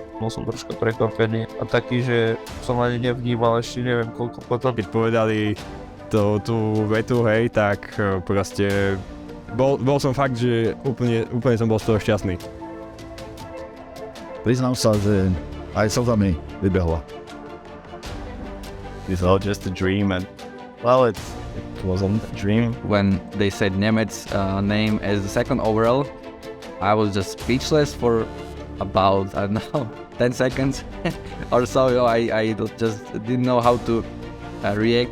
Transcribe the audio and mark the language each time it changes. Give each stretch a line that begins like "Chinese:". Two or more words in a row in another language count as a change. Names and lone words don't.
Slovak: Bol som troška prekvapený a taký, že som ani nevnímal ešte neviem koľko potom. Keď povedali tú vetu, hej, tak proste bol som fakt, že úplne som bol z toho šťastný. Priznám sa, že aj slzami vybehla.
English: It's all just a dream, and well, it wasn't a dream. When they said Nemec's name as the second overall, I was just speechless for about, I don't know, 10 seconds or so. I just didn't know how to react.